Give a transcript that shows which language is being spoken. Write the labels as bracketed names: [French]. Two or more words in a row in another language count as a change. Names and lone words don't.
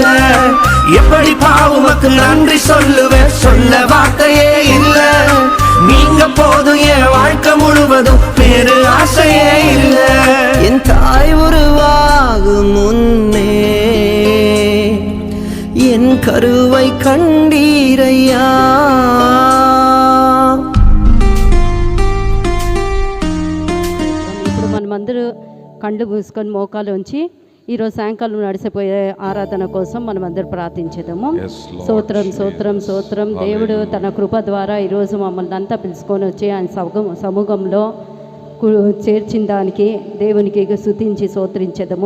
[Tamil] எப்படி பாவுமக்கு நன்றி சொல்லுவ, சொல்ல வார்த்தையே இல்ல. நீங்க போதும் என் வாழ்க்கை முழுவதும் வேறு ஆசையே இல்ல. என் தாய் உருவாகும் முன்னே என் கருவை கண்டீரையா. [Telugu] ఇప్పుడు మనమందరూ కళ్ళు మూసుకొని మోకాలు ఉంచి ఈరోజు సాయంకాలం నడిచిపోయే ఆరాధన కోసం మనం అందరూ ప్రార్థించేద్దాము. స్తోత్రం స్తోత్రం స్తోత్రం. దేవుడు తన కృప ద్వారా ఈరోజు మమ్మల్ని అంతా పిలుచుకొని వచ్చి ఆయన సమూహంలో చేర్చిన దానికి దేవునికి స్తుతించి స్తోత్రించేద్దాము.